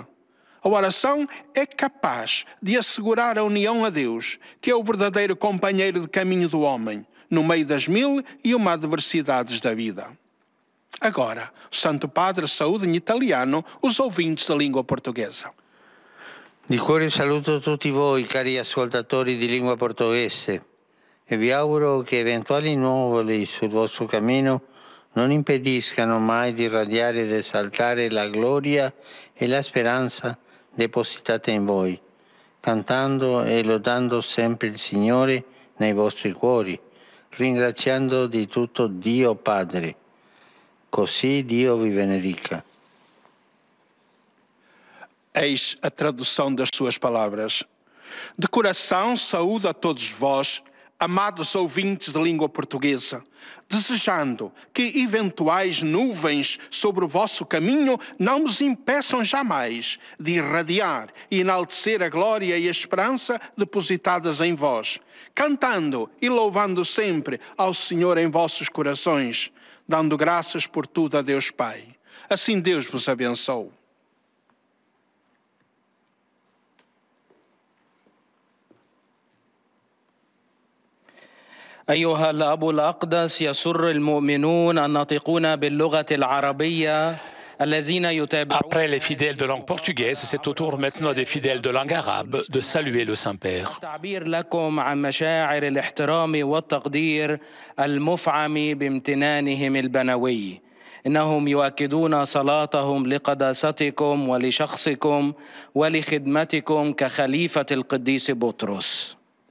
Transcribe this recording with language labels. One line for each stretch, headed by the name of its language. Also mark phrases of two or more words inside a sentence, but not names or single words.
Portuguese: A oração é capaz de assegurar a união a Deus, que é o verdadeiro companheiro de caminho do homem, no meio das 1001 adversidades da vida. Agora, o Santo Padre saúda em italiano os ouvintes da língua portuguesa.
Italian: Di cuore saluto tutti voi, cari ascoltatori di lingua portoghese, e vi auguro che eventuali nuvoli sul vostro cammino non impediscano mai di irradiare ed esaltare la gloria e la speranza depositate in voi, cantando e lodando sempre il Signore nei vostri cuori, ringraziando di tutto Dio Padre. Così Dio vi benedica.
Portuguese: Eis a tradução das suas palavras. De coração, saúdo a todos vós, amados ouvintes de língua portuguesa, desejando que eventuais nuvens sobre o vosso caminho não vos impeçam jamais de irradiar e enaltecer a glória e a esperança depositadas em vós, cantando e louvando sempre ao Senhor em vossos corações, dando graças por tudo a Deus Pai. Assim Deus vos abençoe.
Arabic: أيها الأب الأقدس يسر المؤمنون الناطقون باللغة العربية الذين يتابعون.
French: Après les fidèles de langue portugaise, c'est au tour maintenant des fidèles de langue arabe de saluer le Saint-Père.
Arabic: التعبير لكم عن مشاعر الاحترام والتقدير المفعم بامتنانهم البنوي. إنهم يؤكدون صلاتهم لقداستكم ولشخصكم ولخدمتكم كخليفة القديس بطرس.